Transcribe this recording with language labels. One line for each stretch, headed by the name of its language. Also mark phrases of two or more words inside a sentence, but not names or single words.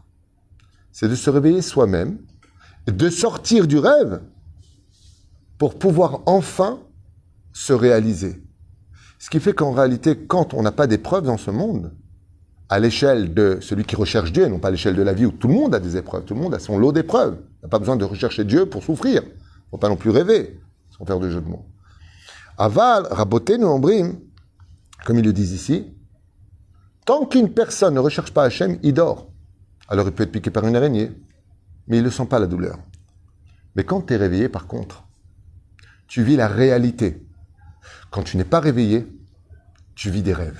French: C'est de se réveiller soi-même, et de sortir du rêve pour pouvoir enfin se réaliser. Ce qui fait qu'en réalité, quand on n'a pas d'épreuves dans ce monde, à l'échelle de celui qui recherche Dieu, et non pas à l'échelle de la vie où tout le monde a des épreuves, tout le monde a son lot d'épreuves. On n'a pas besoin de rechercher Dieu pour souffrir. Il ne faut pas non plus rêver, sans faire de jeu de mots.
Hebrew: אבל רבותינו אומרים,
French: comme ils le disent ici, tant qu'une personne ne recherche pas Hachem, il dort. Alors il peut être piqué par une araignée, mais il ne sent pas la douleur. Mais quand tu es réveillé, par contre, tu vis la réalité. Quand tu n'es pas réveillé, tu vis des rêves.